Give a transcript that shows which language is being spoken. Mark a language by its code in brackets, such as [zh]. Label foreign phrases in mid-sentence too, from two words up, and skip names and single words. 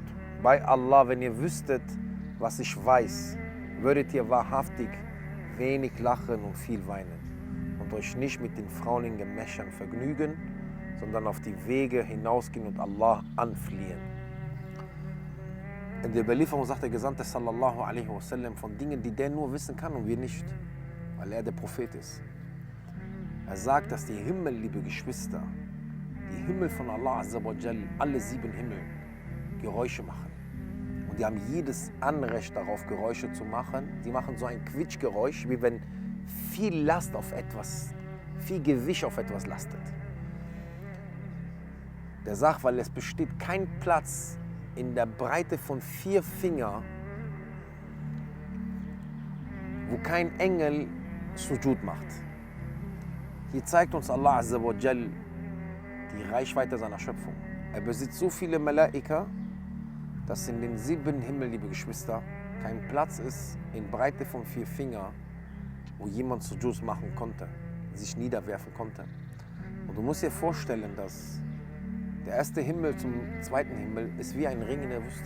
[de] Bei Allah, wenn ihr wüsstet, was ich weiß, würdet ihr wahrhaftig wenig lachen und viel weinen und euch nicht mit den Frauen in Gemächern vergnügen, sondern auf die Wege hinausgehen und Allah anfliehen. In der Überlieferung sagt der Gesandte [ar] صلى الله عليه وسلم [de] von Dingen, die der nur wissen kann und wir nicht, weil er der Prophet ist. Er sagt, dass die Himmel, liebe Geschwister, die Himmel von Allah [ar] عز وجل, [de] alle 7 Himmel, Geräusche machen. Und die haben jedes Anrecht darauf, Geräusche zu machen. Die machen so ein Quietschgeräusch, wie wenn viel Last auf etwas, viel Gewicht auf etwas lastet. Der sagt, weil es besteht kein Platz in der Breite von 4 Finger, wo kein Engel Sujud macht. Hier zeigt uns Allah [ar] عز وجل [de] die Reichweite seiner Schöpfung. Er besitzt so viele Malaika, dass in den 7 Himmel, liebe Geschwister, kein Platz ist in Breite von 4 Finger, wo jemand Sujud machen konnte, sich niederwerfen konnte. Und du musst dir vorstellen, dass der erste Himmel zum zweiten Himmel ist wie ein Ring in der Wüste.